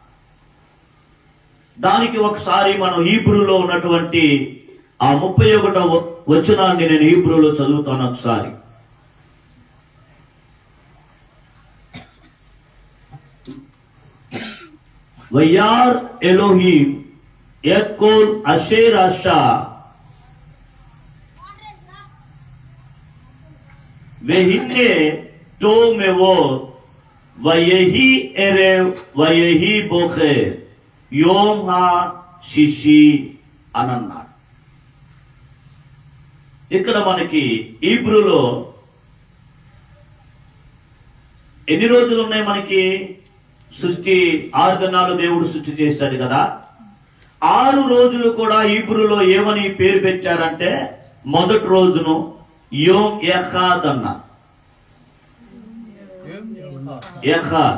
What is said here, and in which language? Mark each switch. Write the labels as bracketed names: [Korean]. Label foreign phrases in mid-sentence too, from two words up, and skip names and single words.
[Telugu] దానికి ఒకసారి మనం హీబ్రూలో ఉన్నటువంటి ఆ 31వ వచనాన్ని నేను హీబ్రూలో చదువుతాను ఒకసారి. [Hebrew] וירא אלהים את כל אשר עשה והנה טוב מאוד ויהי ערב ויהי בוקר יום השישי [Telugu] అని అన్నాడు. ఇక్కడ మనకి హీబ్రూలో ఎన్ని రోజులు ఉన్నాయి? మనకి సృష్టి 6 దినాలు దేవుడు సృష్టి చేశాడు కదా. 6 రోజులు కూడా హీబ్రూలో ఏమని పేరు పెట్టారంటే మొదటి రోజును [Hebrew] יום אחד [Telugu] అన్న, ఎహాద్.